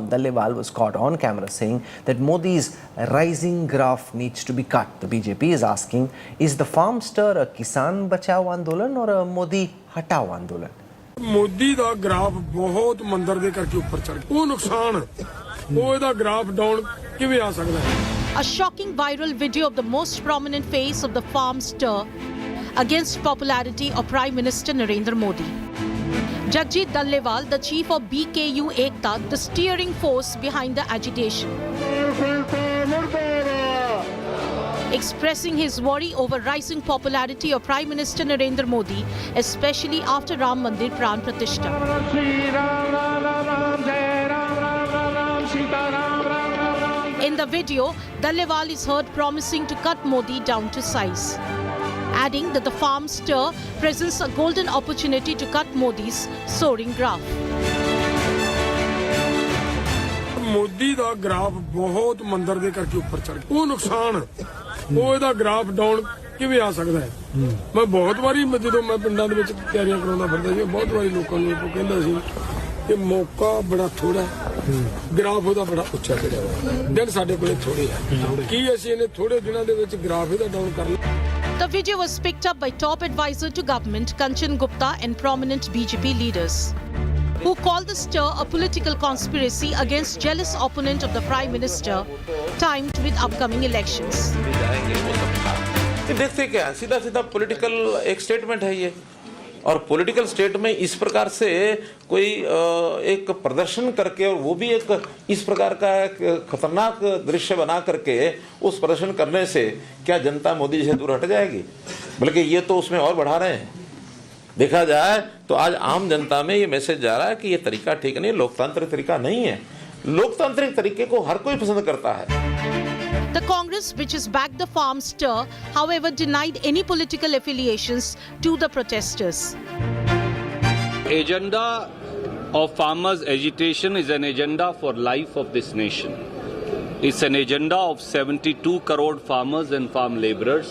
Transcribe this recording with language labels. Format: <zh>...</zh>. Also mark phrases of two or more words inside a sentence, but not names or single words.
<en>Dallewal was caught on camera saying that Modi's rising graph needs to be cut. The BJP is asking, is the farm stir a</en> <hi>Kisan Bachao Andolan</hi> <en>or a</en> <hi>Modi Hatao Andolan?</hi> <pa>ਮੋਦੀ ਦਾ ਗ੍ਰਾਫ ਬਹੁਤ ਮੰਦਰ ਦੇ ਕਰਕੇ ਉੱਪਰ ਚੜ ਗਿਆ। ਉਹ ਨੁਕਸਾਨ ਉਹ ਇਹਦਾ</pa> <en>graph down</en> <pa>ਕਿਵੇਂ ਆ ਸਕਦਾ ਹੈ?</pa> <en>A shocking viral video of the most prominent face of the farm stir against popularity of Prime Minister Narendra Modi. Jagjit Dallewal, the chief of BKU Ekta, the steering force behind the agitation, expressing his worry over rising popularity of Prime Minister Narendra Modi, especially after Ram Mandir Pran Pratishtha. In the video, Dallewal is heard promising to cut Modi down to size, adding that the farm stir presents a golden opportunity to cut Modi's soaring graph.</en> <pa>ਮੋਦੀ ਦਾ ਗ੍ਰਾਫ ਬਹੁਤ ਮੰਦਰ ਦੇ ਕਰਕੇ ਉੱਪਰ ਚੜ ਗਿਆ। ਉਹ ਨੁਕਸਾਨ ਉਹ ਇਹਦਾ</pa> <en>graph down</en> <pa>ਕਿਵੇਂ ਆ ਸਕਦਾ ਹੈ? ਮੈਂ ਬਹੁਤ ਵਾਰੀ ਜਦੋਂ ਮੈਂ ਪਿੰਡਾਂ ਦੇ ਵਿੱਚ ਤਿਆਰੀਆਂ ਕਰਾਉਂਦਾ ਫਿਰਦਾ ਸੀ, ਬਹੁਤ ਵਾਰੀ ਲੋਕਾਂ ਨੂੰ ਇਹ ਕਹਿੰਦਾ ਸੀ ਕਿ ਮੌਕਾ ਬੜਾ ਥੋੜਾ ਹੈ, ਗ੍ਰਾਫ ਉਹਦਾ ਬੜਾ ਉੱਚਾ ਚੜਿਆ ਹੋਇਆ, ਦਿਨ ਸਾਡੇ ਕੋਲੇ ਥੋੜੇ ਆ। ਕੀ ਅਸੀਂ ਇਹਨੇ ਥੋੜੇ ਦਿਨਾਂ ਦੇ ਵਿੱਚ ਗ੍ਰਾਫ ਇਹਦਾ ਡਾਊਨ ਕਰ ਲਿਆ?</pa> <en>The video was picked up by top advisor to government Kanchan Gupta and prominent BJP leaders, who called the stir a political conspiracy against jealous opponent of the Prime Minister, timed with upcoming elections.</en> <hi>देखते क्या सीधा सीधा पॉलिटिकल एक स्टेटमेंट है ये, और</hi> <en>political state</en> <hi>में इस प्रकार से कोई एक प्रदर्शन करके, और वो भी एक इस प्रकार का एक खतरनाक दृश्य बना करके उस प्रदर्शन करने से क्या जनता मोदी जी से दूर हट जाएगी? बल्कि ये तो उसमें और बढ़ा रहे हैं। देखा जाए तो आज आम जनता में ये मैसेज जा रहा है कि ये तरीका ठीक नहीं, लोकतांत्रिक तरीका नहीं है। लोकतांत्रिक तरीके को हर कोई पसंद करता है।</hi> <en>The Congress, which has backed the farm stir, however, denied any political affiliations to the protesters. Agenda of farmers' agitation is an agenda for life of this nation. It's an agenda of 72 crore farmers and farm laborers.</en>